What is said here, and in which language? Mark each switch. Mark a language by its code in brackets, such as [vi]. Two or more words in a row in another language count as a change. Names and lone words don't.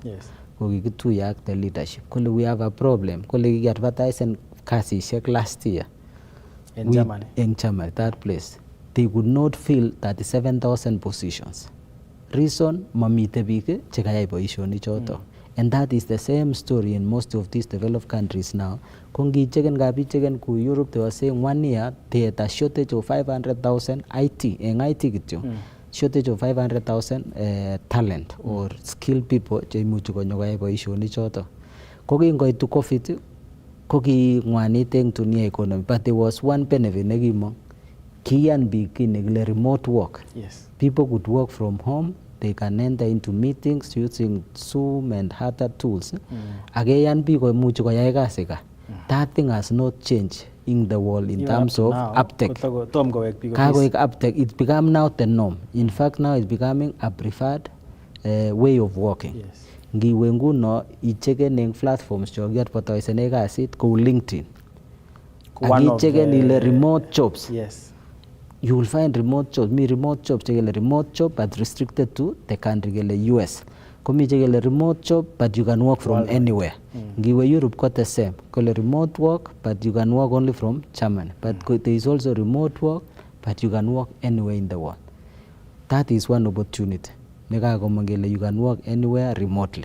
[kln] Ko kikituye ak [en] the leadership [kln] kole [en] we have a problem, [kln] kole kikiadvertisen kasisiek [en] last year in Germany, that place they could not fill 37,000 positions. [kln] Reason mamite biik chekayai boisionik choto. [en] And that is the same story in most of these developed countries now. Ku Europe, they were saying 1 year they had a shortage of 500,000 IT kityo. Shortage of 500,000 talent or skilled people [kln] che imuchi konyokoyai boisionik choto. Kokingoitu COVID ko kingwanit eng dunia [en] economy, but there was one benefit nekimong. [kln] Kiyan biik kii nekile [en] remote work. Yes. People could work from home. They can enter into meetings using Zoom and other tools. Again, people much that thing has not changed in the world in terms of uptake. It become now the norm. In fact, now it's becoming a preferred way of working. [kln] Ngiwe nguno icheken eng platforms chokiat potoisene kasit ko LinkedIn. Akicheken ile [en] remote jobs. Yes. You will find remote jobs. Me remote jobs chekele remote job but restricted to the country kele US. [kln] Komi chekele [en] remote job but you can work from anywhere. Ngiwe Europe got the same. Kole remote work but you can work only from Germany. But there is also remote work but you can work anywhere in the world. That is one opportunity. You can work anywhere remotely.